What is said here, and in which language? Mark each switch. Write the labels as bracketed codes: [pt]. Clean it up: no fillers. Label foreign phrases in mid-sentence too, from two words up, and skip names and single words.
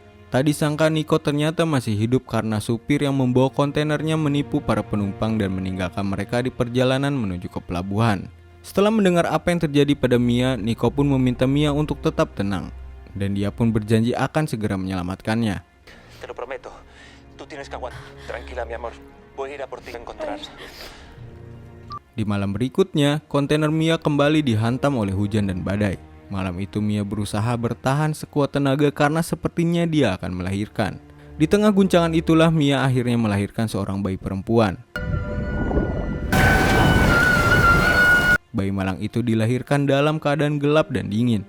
[id] Tak disangka Nico ternyata masih hidup karena supir yang membawa kontainernya menipu para penumpang dan meninggalkan mereka di perjalanan menuju ke pelabuhan. Setelah mendengar apa yang terjadi pada Mia, Nico pun meminta Mia untuk tetap tenang. Dan dia pun berjanji akan segera menyelamatkannya. [es] Te lo prometo. Tú tienes que aguantar. Tranquila, mi amor. Voy a ir a por ti a encontrar. [id] Di malam berikutnya, kontainer Mia kembali dihantam oleh hujan dan badai. Malam itu Mia berusaha bertahan sekuat tenaga karena sepertinya dia akan melahirkan. Di tengah guncangan itulah Mia akhirnya melahirkan seorang bayi perempuan. Bayi malang itu dilahirkan dalam keadaan gelap dan dingin.